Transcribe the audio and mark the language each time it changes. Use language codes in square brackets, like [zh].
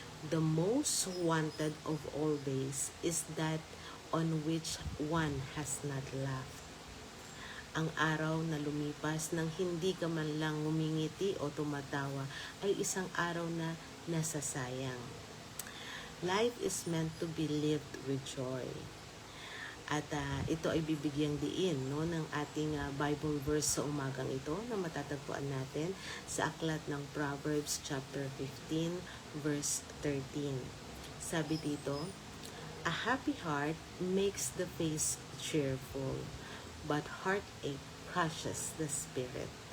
[en] The most wanted of all days is that on which one has not laughed. [tl] Ang araw na lumipas nang hindi ka man lang ngumingiti o tumatawa ay isang araw na nasasayang. [en] Life is meant to be lived with joy. [tl] At ito ay bibigyang diin ng ating Bible verse sa umagang ito na matatagpuan natin sa aklat ng Proverbs chapter 15 verse 13. Sabi dito, [en] a happy heart makes the face cheerful, but heartache crushes the spirit.